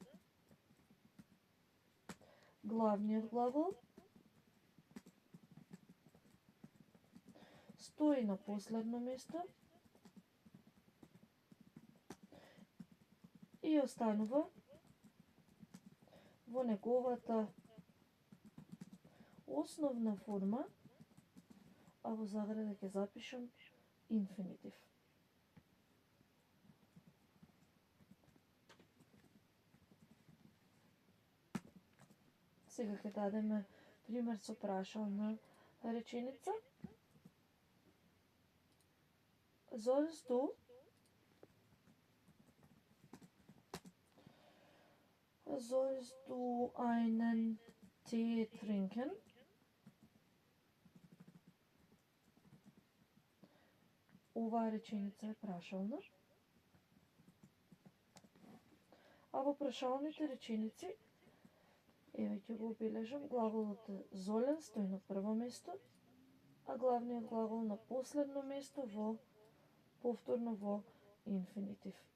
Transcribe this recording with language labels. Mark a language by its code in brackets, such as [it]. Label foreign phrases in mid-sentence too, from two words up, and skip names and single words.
[mk] Главниот глагол стои на последно место и останува во неговата основна форма, а во заграда ќе запишам инфинитив. Сега ќе дадеме пример со прашална реченица. [de] Sollst du einen Tee trinken? [mk] Оваа реченица е прашална. А во прашалните реченици, еве ќе го обележам, глаголот sollen стои на прво место, а главниот глагол на последно место повторно во инфинитив.